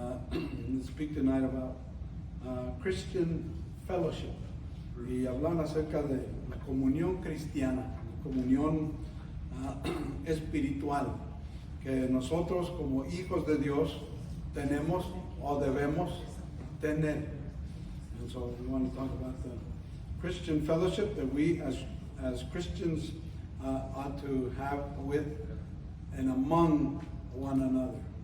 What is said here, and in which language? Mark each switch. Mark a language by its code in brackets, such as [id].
[en] And speak tonight about Christian fellowship. [es] Y hablar acerca de la comunión cristiana, la comunión espiritual que nosotros como hijos de Dios tenemos o debemos tener. [en] And so we want to talk about the Christian fellowship that we as Christians ought to have with and among one another.